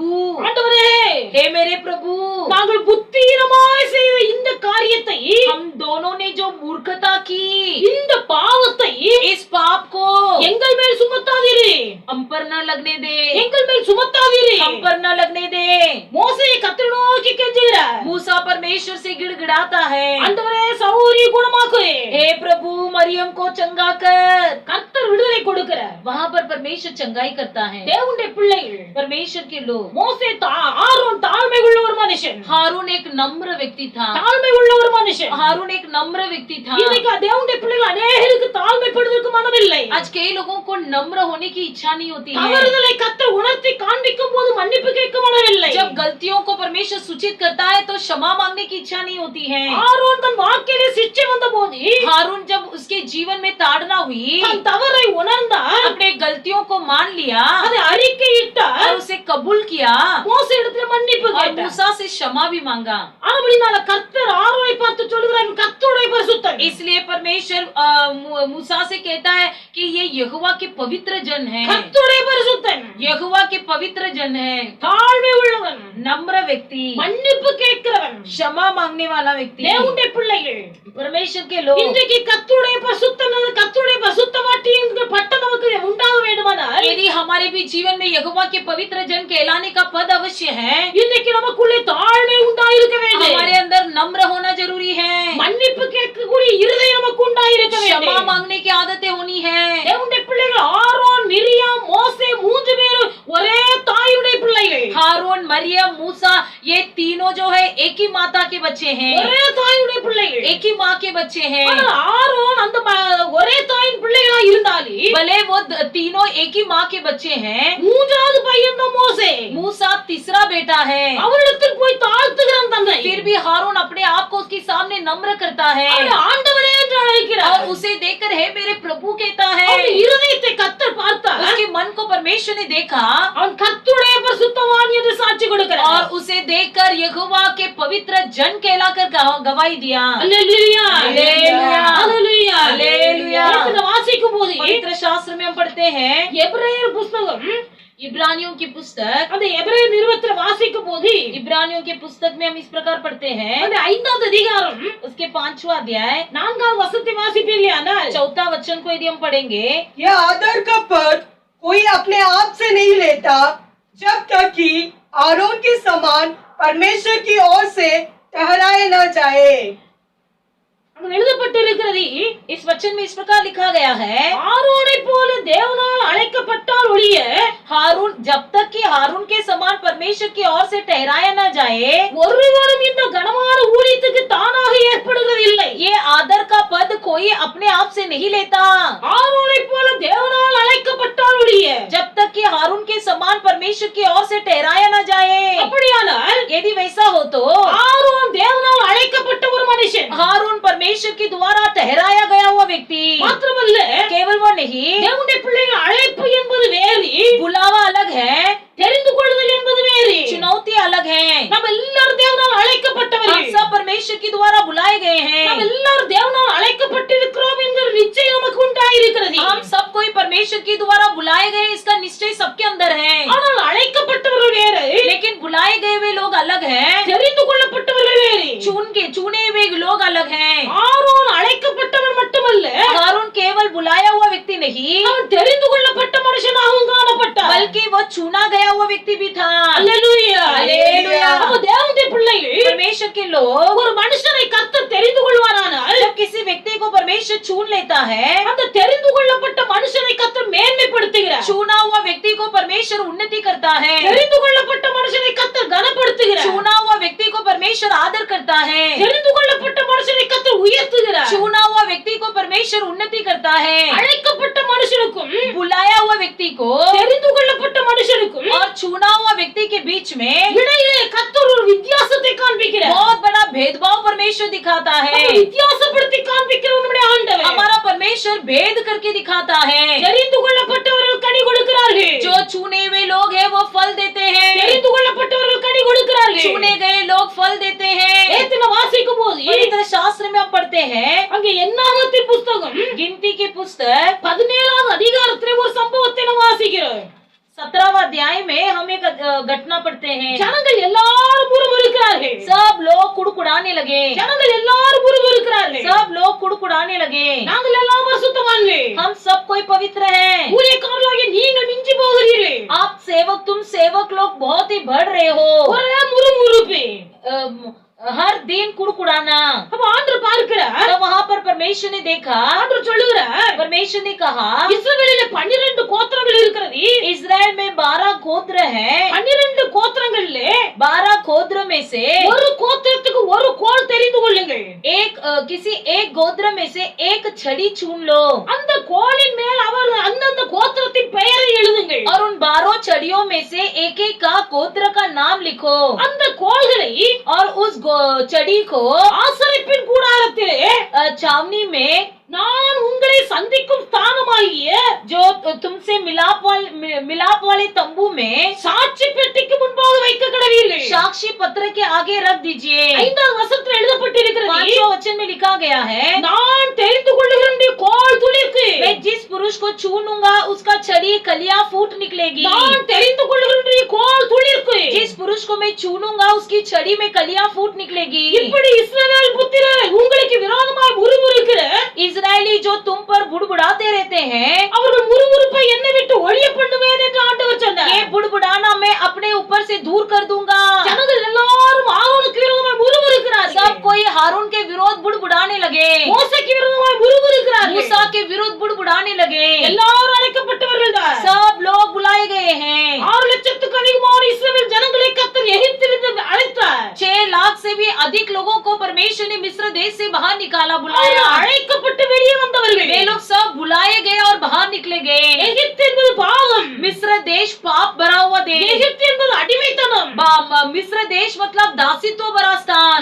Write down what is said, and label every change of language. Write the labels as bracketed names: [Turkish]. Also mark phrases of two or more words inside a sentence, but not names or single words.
[Tamil] ஆண்டவரே, [Hindi] हे मेरे प्रभु, [Tamil] நாங்கள் புத்திரமாய் செய்த இந்த காரியத்தை, [Hindi] हम दोनों ने जो मूर्खता की, [Tamil] இந்த பாவத்தை [Hindi] इस पाप को [Tamil] எங்கள் மேல் சுமத்தாதீரு, [Hindi] हम पर न लगने दे, [Tamil] எங்கள் மேல் சுமத்தாதீரு. [Hindi] हम पर न लगने दे। [Tamil] மோசே கர்த்தரை நோக்கி கெஞ்சுகிறார். [Hindi] मूसा परमेश्वर से गिड़गिड़ाता है, [Tamil] ஆண்டவரே, சகோதரியை குணமாக்கு. [Hindi] हे प्रभु, मरियम को चंगा कर। [Tamil] கர்த்தர் விடுதலை கொடுக்கிறார். [Hindi] वहाँ पर परमेश्वर चंगाई करता है। [Tamil] தேவனுடைய பிள்ளைகள், [Hindi] परमेश्वर के लोग, [Tamil] மோசே ஆரோன் தாழ்மை உள்ள ஒரு மனுஷன், [Hindi] हारून एक नम्र व्यक्ति था। [Tamil] தாழ்மை உள்ள ஒரு மனுஷன். [Hindi] हारून एक नम्र व्यक्ति था। [Tamil] இன்னைக்கு தேவனுடைய பிள்ளைகள் அநேகருக்கு தாழ்மைப்படுவதற்கு மனமில்லை. [Hindi] आज कई लोगों को नम्र होने की इच्छा नहीं होती है। [Tamil] தவறுதலை கர்த்தர் உணர்த்தி காண்பிக்கும் போது மன்னிப்பு கேட்க மனமில்லை. [Hindi] जब गलतियों को परमेश्वर सूचित करता है तो क्षमा मांगने की इच्छा नहीं होती है। [Tamil] ஆரோன் தன் வாழ்க்கையிலே சிட்சை வந்தபோது [Hindi] हारून जब उसके जीवन में ताड़ना हुई, [Tamil] தன் தவறை உணர்ந்தார், [Hindi] अपने गलतियों को मान लिया [Tamil] அதை அறிக்கையிட்டார், [Hindi] और उसे कबूल किया [Tamil] மோசே இடத்துல மன்னிப்பு [Hindi] और [Tamil] கேட்டார். [Hindi] मूसा से क्षमा भी मांगा। [Tamil] ஆனபடினால கர்த்தர் ஆரோனை பார்த்து சொல்கிறார், கர்த்தருடைய பரிசுத்தன். [Hindi] इसलिए परमेश्वर मूसा से कहता है कि ये यहोवा के पवित्र जन है। [Tamil] கர்த்தருடைய பரிசுத்தன், [Hindi] यहोवा के पवित्र जन है। [Tamil] தாழ்மை உள்ளவன், [Hindi] नम्र व्यक्ति, [Tamil] மன்னிப்பு கேட்கிறவன். [Hindi] क्षमा मांगने वाला व्यक्ति। [Tamil] தேவனுடைய பிள்ளைகள், [Hindi] परमेश्वर के लोग, [Tamil] இன்றைக்கு கர்த்தருடைய பரிசுத்தன், கர்த்தருடைய பரிசுத்தவாட்டி என்கிற பட்டம் நமக்கு உண்டாக வேண்டுமானால் [Hindi] यदि हमारे भी जीवन में यहोवा के पवित्र जन कहलाने का पद अवश्य है, [Tamil] இன்றைக்கு நமக்குள்ளே தாழ்மை உண்டாயிருக்க வேண்டும். [Hindi] हमारे अंदर नम्र होना जरूरी है। [Tamil] மன்னிப்பு கேட்கக்கூடிய இருதயம் நமக்கு உண்டாயிருக்க [Hindi] क्षमा [Tamil] வேண்டும். [Hindi] मांगने की आदतें होनी है। [Tamil] தேவனுடைய பிள்ளைகள் ஆரோன், மிரியாம், மோசே மூன்று பேரும் ஒரே தாயுடைய பிள்ளைகள். [Hindi] हारून, मरियम, मूसा ये तीनों जो है एक ही माता के बच्चे हैं, [Tamil] ஒரே தாயுடைய பிள்ளைகள். [Hindi] एक ही माँ के बच्चे हैं। [Tamil] ஆனால் ஆரோன் அந்த ஒரே தாயின் பிள்ளைகளா இருந்தாலே [Hindi] भले वो तीनों एक ही माँ के बच्चे हैं, [Tamil] மூன்றாவது பையன் தான் மோசே. [Hindi] मूसा तीसरा बेटा है, [Tamil] அவரிடத்தில் போய் தாழ்த்துகிறான் தன்னை. [Hindi] फिर भी हारून अपने आप को उसके सामने नम्र करता है [Tamil] அவரை ஆண்டவரே என்று அழைக்கிறார். [Hindi] और उसे देखकर हे मेरे प्रभु कहता है। [Tamil] அவருடைய இருதயத்தை கர்த்தர் பார்த்தார். [Hindi] उसके मन को परमेश्वर ने देखा [Tamil] அவன் கர்த்தருடைய பரிசுத்தவான் என்று சாட்சி கொடுக்கிறார். [Hindi] और उसे देखकर यहोवा के पवित्र जन कहलाकर गवाही दिया। [Tamil] அல்லேலூயா, அல்லேலூயா, அல்லேலூயா, அல்லேலூயா। இந்த வாசிக்கும் போது [Hindi] पवित्र शास्त्र में हम पढ़ते हैं [Tamil] எபிரேயர் புத்தகம், [Hindi] इब्रानियों की पुस्तक, [Tamil] அந்த எபிரேயர் நிருபத்துல வாசிக்கும் போது [Hindi] इब्रानियों की पुस्तक में हम इस प्रकार पढ़ते हैं, [Tamil] அந்த 5வது அதிகாரம் [Hindi] उसके 5वां अध्याय [Tamil] 4வது வசனத்தை வாசிப்பீர்களானால் [Hindi] 4था वचन को यदि हम पढ़ेंगे, यह आदर का पद कोई अपने आप से नहीं लेता जब तक कि आरोन के समान परमेश्वर की ओर से ठहराए न जाए। [Tamil] அங்க எழுதப்பட்டிருக்கிறது, [Hindi] इस वचन में इस प्रकार लिखा गया है, [Tamil] ஆரோனை போல தேவனால் அழைக்கப்பட்டால் ஒழிய [Hindi] हारून जब तक कि हारून के समान परमेश्वर की ओर से ठहराया न जाए, [Tamil] ஒருவரும் இந்த கனமான ஊழியத்துக்கு தானாக ஏற்படுவதில்லை. [Hindi] ये आदर का पद कोई अपने आप से नहीं लेता। [Tamil] ஆரோனை போல தேவனால் அழைக்கப்பட்டால் ஒழிய [Hindi] जब तक कि हारून के समान परमेश्वर की ओर से ठहराया न जाए, [Tamil] அப்படியானால் [Hindi] यदि वैसा हो तो [Tamil] ஆரோன் தேவனால் அழைக்கப்பட்ட ஒரு மனுஷன். [Hindi] हारून परमेश्वर के द्वारा ठहराया गया हुआ व्यक्ति [Tamil] மாத்திரமல்ல, [Hindi] केवल वो नहीं, [Tamil] தேவனுடைய பிள்ளைகள் அழைப்பு என்பது வேறு, [Hindi] बुलावा अलग है, [Tamil] தெரிந்து கொள்ளுதல் என்பது வேறு. [Hindi] चुनौती अलग है। [Tamil] நம்ம எல்லாரும் தேவனால் [Hindi] हम [Tamil] அழைக்கப்பட்டவர்கள். [Hindi] सब परमेश्वर के द्वारा बुलाए गए [Tamil] நம்ம [Hindi] हैं। [Tamil] எல்லாரும் தேவனால் அழைக்கப்பட்டிருக்கிறோம் என்கிற நிச்சயம் நமக்கு உண்டாயிருக்கிறது. [Hindi] हम सब कोई परमेश्वर के द्वारा बुलाए गए, इसका निश्चय सबके अंदर है। [Tamil] ஆனால் அழைக்கப்பட்டவர்கள் வேறு, [Hindi] लेकिन बुलाए गए हुए लोग अलग हैं, [Tamil] தெரிந்து கொள்ளப்பட்டவர்கள் வேறு. [Hindi] चुने हुए लोग अलग हैं। [Tamil] ஆரோன் அழைக்கப்பட்டவர் மட்டுமல்ல, [Hindi] हारून केवल बुलाया हुआ व्यक्ति नहीं, [Tamil] அவன் தெரிந்து கொள்ளப்பட்ட மனுஷனாகவும் காணப்பட்டார். [Hindi] बल्कि वो चुना गया हुआ व्यक्ति भी था। [Tamil] அல்லேலூயா, அல்லேலூயா। அப்ப தேவனுடைய பிள்ளைகள் [Hindi] परमेश्वर के लोग, [Tamil] ஒரு மனுஷனை கர்த்தர் தெரிந்து கொள்வாரானால் [Hindi] जब किसी व्यक्ति को परमेश्वर चुन लेता है, [Tamil] அந்த தெரிந்து கொள்ளப்பட்ட மனுஷனை கர்த்தர் மேன்மைப்படுத்துகிறார். [Hindi] चुना हुआ व्यक्ति को परमेश्वर उन्नति करता है, [Tamil] தெரிந்து கொள்ளப்பட்ட மனுஷனை கர்த்தர் கனப்படுத்துகிறார். [Hindi] चुना हुआ व्यक्ति को परमेश्वर आदर करता है, [Tamil] தெரிந்து கொள்ளப்பட்ட மனுஷனை கர்த்தர் உயர்த்துகிறார். [Hindi] चुना हुआ व्यक्ति को परमेश्वर उन्नति करता है। [Tamil] அழைக்கப்பட்ட மனுஷனுக்கும் [Hindi] बुलाया हुआ व्यक्ति को [Tamil] தெரிந்து கொள்ளப்பட்ட மனுஷனுக்கும் [Hindi] और चुना हुआ व्यक्ति के बीच में [Tamil] இடையிலே கர்த்தர் ஒரு வித்தியாசத்தை காண்பிக்கிறார். [Hindi] बहुत बड़ा भेदभाव परमेश्वर दिखाता है। [Tamil] அப்ப வித்தியாசப்படுத்தி காண்பிக்கிறவர் நம்முடைய ஆண்டவர். [Hindi] हमारा परमेश्वर भेद करके दिखाता है। [Tamil] தெரிந்து கொள்ளப்பட்டவர்கள் கனி கொடுக்கிறார்கள். [Hindi] जो चुने हुए लोग हैं वो फल देते हैं, [Tamil] தெரிந்து கொள்ளப்பட்டவர்கள் கனி கொடுக்கிறார்கள். [Hindi] चुने गए लोग फल देते हैं। [Tamil] ஏத்தின வாசிக்கும் போது [Hindi] पवित्र शास्त्र में हम पढ़ते हैं, [Tamil] அங்க என்னாகத்தின் புத்தகம் [Hindi] गिनती की पुस्तक [Tamil] 17வது அதிகாரத்திலே ஒரு சம்பவத்தை நாம் வாசிக்கிறோம். [Hindi] 17वां अध्याय में हम एक घटना पढ़ते हैं। [Tamil] ஜனங்கள் எல்லாரும் முறுமுறுக்கிறார்கள். [Hindi] सब लोग कुड़कुड़ाने लगे, [Tamil] ஜனங்கள் எல்லாரும் முறுமுறுக்கிறார்கள். [Hindi] सब लोग कुड़कुड़ाने लगे। [Tamil] நாங்கள் எல்லாம் பரிசுத்தவான்கள். [Hindi] हम सब कोई पवित्र हैं। [Tamil] ஊழியக்காரர்களாகிய நீங்கள் மிஞ்சி போகிறீர்கள். [Hindi] आप सेवक, तुम सेवक लोग बहुत ही बढ़ रहे हो। [Tamil] ஒரே முறுமுறுப்பு. [Hindi] हर दिन कुड़कुड़ाना। [Tamil] அப்ப ஆண்டவர் பார்க்கிறார். [Hindi] तो वहाँ पर परमेश्वर ने देखा, [Tamil] ஆண்டவர் சொல்லுகிறார், [Hindi] परमेश्वर ने कहा, [Tamil] இஸ்ரவேலிலே 12 கோத்திரங்கள் இருக்கிறது. [Hindi] इस्राएल में 12 गोत्र है। [Tamil] 12 கோத்திரங்களிலே [Hindi] 12 गोत्र में से [Tamil] ஒரு கோத்திரத்துக்கு ஒரு கோல் தெரிந்து கொள்ளுங்கள். [Hindi] किसी एक गोत्र में से एक छड़ी चुन लो [Tamil] அந்த கோலின் மேல் அவர் அந்தந்த கோத்திரத்தின் பெயரை எழுதுங்கள். [Hindi] और उन 12 छड़ियों में से एक एक का गोत्र का नाम लिखो। [Tamil] அந்த கோல்களை [Hindi] और उस छड़ी को [Tamil] ஆசரிப்பின் கூடாரத்திலே [Hindi] छावनी में [Tamil] நான் உங்களை சந்திக்கும் ஸ்தானமாகிய [Hindi] जो तुमसे मिलाप वाले तंबू में [Tamil] சாட்சி பெட்டிக்கு முன்பாக வைக்க கடவீர்கள். [Hindi] साक्षी पत्र के आगे रख दीजिए। [Tamil] 5வது வசனத்தில் எழுதப்பட்டிருக்கிறது, [Hindi] 5वां वचन में लिखा गया है, [Tamil] நான் தெரிந்து கொள்ளுகிற கோல் துளிர்க்கு [Hindi] मैं जिस पुरुष को छूनूंगा उसका छड़ी कलियां फूट निकलेगी। [Tamil] நான் தெரிந்து கொள்ளுகிற கோல் துளிர்க்கு [Hindi] जिस पुरुष को मैं छूनूंगा उसकी छड़ी में कलियां फूट निकलेगी। [Tamil] இப்படி இஸ்ரவேல் புத்திரர் உங்களுக்கு விரோதமாய் முறுமுறுக்கிற [Hindi] इजरायली जो तुम पर बुड़बुड़ाते रहते हैं, [Tamil] அவர்கள் முறுமுறுப்பை என்னை விட்டு ஒழிய பண்ணுவேன் என்று ஆண்டவர் சொன்னார். [Hindi] ये बुड़बुड़ाना मैं अपने ऊपर से दूर कर दूंगा। [Tamil] ஜனங்கள் எல்லாரும் ஆரோனுக்கு விரோதமாய் முறுமுறுக்கிறார்கள். [Hindi] सब कोई हारून के विरोध बुड़बुड़ाने लगे, [Tamil] மோசேக்கு விரோதமாய் முறுமுறுக்கிறார்கள். [Hindi] मूसा के विरुद्ध बुड़बुड़ाने लगे। [Tamil] எல்லாரும் அழைக்கப்பட்டவர்கள் தான். [Hindi] सब लोग बुलाए गए हैं। [Tamil] 6 லட்சத்துக்கு அதிகமான இஸ்ரவேல் ஜனங்களை கர்த்தர் எகிப்திலிருந்து அழைத்தார். [Hindi] 6 लाख से भी वाला [Tamil] அவர்கள் [Hindi] बुलाया। [Tamil] அழைக்கப்பட்டு வெளியே வந்தவர்கள் [Hindi] वे लोग सब बुलाए गए और बाहर निकले गए। [Tamil] எகிப்து என்பது பாவம், [Hindi] मिस्र देश पाप भरा हुआ देश। [Tamil] எகிப்து என்பது அடிமைத்தனம், [Hindi] मिस्र देश मतलब दासित्व भरा स्थान।